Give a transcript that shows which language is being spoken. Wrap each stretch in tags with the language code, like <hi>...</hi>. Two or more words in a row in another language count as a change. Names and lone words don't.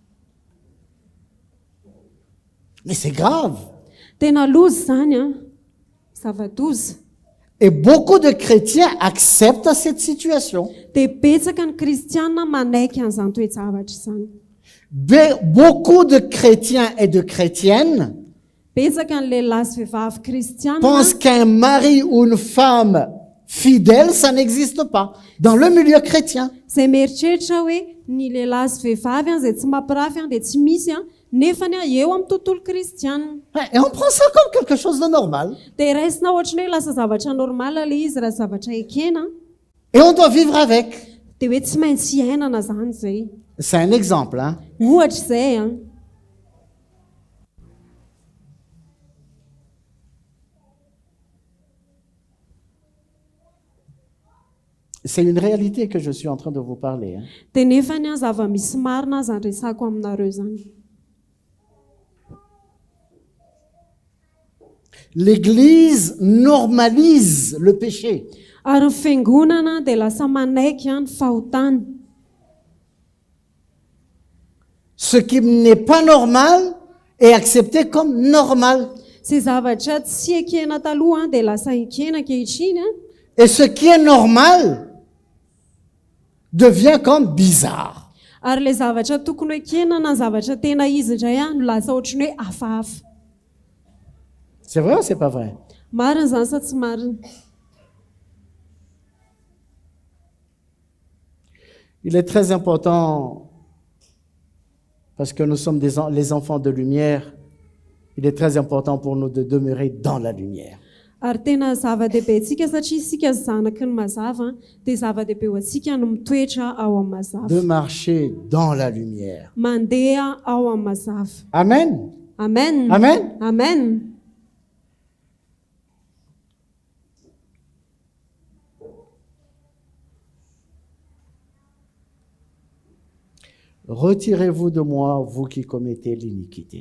<fr>Mais c'est grave.</fr> <mg>Tena loza zany a, zava-doza.</mg> <fr>Et beaucoup de chrétiens acceptent cette situation.</fr> <mg>Dia betsaka ny kristianina manaiky an'izany toe-javatra izany.</mg> <fr>Beaucoup de chrétiens et de chrétiennes</fr> <mg>Betsaka ny lehilahy sy vehivavy kristianina</mg> <fr>pensent qu'un mari ou une femme fidèle, ça n'existe pas dans le milieu chrétien.</fr> <mg>izay mieritreritra hoe ny lehilahy sy vehivavy a izay tsy mampirafy a dia tsy misy a, nefany a eo amin'ny tontolo kristianina.</mg> <fr>Et on prend ça comme quelque chose de normal.</fr> <mg>Dia raisina ohatrany hoe lasa zavatra normala le izy, raha zavatra ekena,</mg> <fr>Et on doit vivre avec.</fr> <mg>dia hoe tsy maintsy iainana zany zay.</mg> <fr>C'est un exemple, hein.</fr> <mg>Ohatra izay a.</mg> <fr>C'est une réalité que je suis en train de vous parler, hein.</fr> <mg>Dia nefany a zava-misy marina aza ny resako aminareo zany.</mg> <fr>L'Église normalise le péché.</fr> <mg>Ary ny fiangonana dia lasa manaiky a ny fahotana.</mg> <fr>Ce qui n'est pas normal est accepté comme normal.</fr> <mg>Izay zavatra tsy ekena taloha a dia lasa ekena ankehitriny a.</mg> <fr>Et ce qui est normal devient comme bizarre.</fr> <mg>Ary le zavatra tokony ekena na zavatra tena izy indray a no lasa ohatrany hoe hafahafa.</mg> <fr>C'est vrai ou c'est pas vrai?</fr> <mg>Marina zany sa tsy marina?</mg> <fr>Il est très important, parce que nous sommes les enfants de lumière, il est très important pour nous de demeurer dans la lumière.</fr> <mg>Ary tena zava-dehibe antsika satria isika zanaky ny mazava dia zava-dehibe ho antsika no mitoetra ao amin'ny mazava.</mg> <fr>De marcher dans la lumière.</fr> <mg>Mandeha ao amin'ny mazava. Amen. Amen. Amen. Amen.</mg> <fr>Retirez-vous de moi, vous qui commettez l'iniquité.</fr>